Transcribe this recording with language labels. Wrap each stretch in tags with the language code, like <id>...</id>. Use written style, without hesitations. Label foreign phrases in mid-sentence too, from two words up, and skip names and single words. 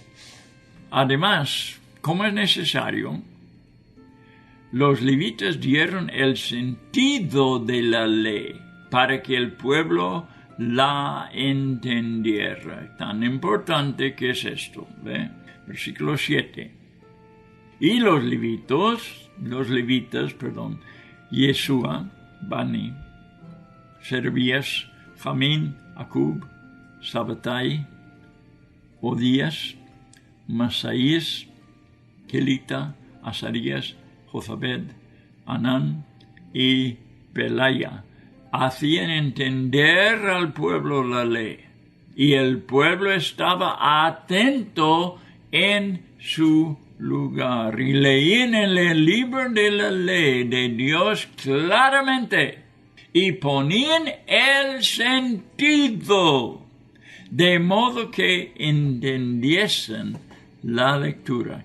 <es>Además, como es necesario, los levitas dieron el sentido de la ley para que el pueblo la entendiera. Tan importante que es esto. ¿Ve? Versículo 7. Y los levitas, Yeshua, Bani, Servías, Jamín, Acub, Sabatai, Odías, Masaías, Kelita, Azarías, Jozabed, Anán y Pelaya hacían entender al pueblo la ley, y el pueblo estaba atento en su lugar y leían en el libro de la ley de Dios claramente y ponían el sentido de modo que entendiesen la lectura.</es>